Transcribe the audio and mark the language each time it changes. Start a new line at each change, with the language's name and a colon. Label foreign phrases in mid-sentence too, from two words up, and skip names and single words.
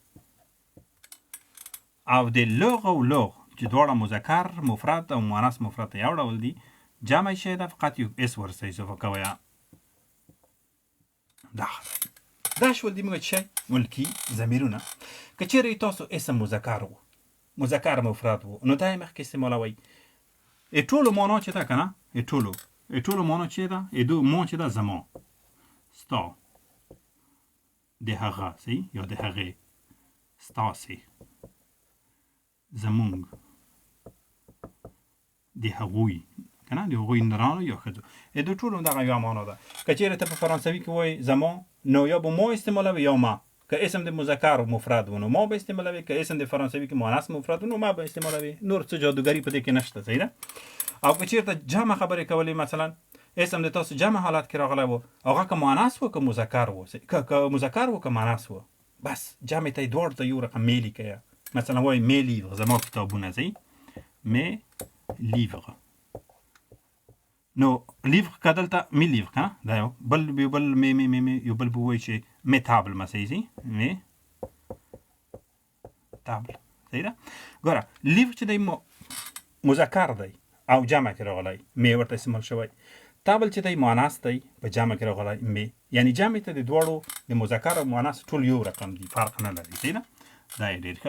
Pashto: او د لغ او لغ چې دواړه مذکر مفرد او مؤنث مفرد ته یو ډول دي جمع چې ده فقط یو اس ورسوي اضافه کوئ دا شول دي موږ چې ملکي ضمیرونه که چیرې تاسو اسم مذکر و مذکر مفرد و نو دا یې مخکې استعمالوئ ټولو معنا چې ده که نه ټولو معنا چې ده ما چې ده زما ستا د هغه صحیح یا د هغې ستاسې زمونږ د هغوی که نه د هغوی نرانو یا ښځو د ټولو دغه یوه معنا ده که چیرې ته په فرانسوي کې وایي زما نو یا به ما استعمالوي یا ما که اسم د مذکر مفرد و نو ما به استعمالوي که اسم د فرانسوي کې مؤنث مفرد و نو ما به استعمالوي نور څه جادوګري په دې کې نشته صحیح ده او که چیرته جمع خبرې کولې مثلا اسم د تاسو جمع حالت کې راغلی و هغه که مؤنث و که مذکر و که مذکر و که مؤنث و بس جمع ته یې دواړو ته یو رقم مې لیکئ مثلا وایي
French: mes livres
Pashto: زما کتابونه صحیح
French: mes livres
Pashto: نو لیوغ که دلته
French: mes livres
Pashto: که نه دا یو بل یو بل به ووایي چې
French: mes tables
Pashto: مثلا صحیح
French: mes tables
Pashto: صحیح ده ګوره لیوغ چې دی مذکر دی او جمع کې راغلی مې ورته استعمال شوی تابل چې دی مؤنث دی په جمع کې راغلی مې یعنی جمع ته د دواړو د مذکر او مؤنث ټول یو رقم دي فرق نه لري صحیح ده دا یې ډېر ښه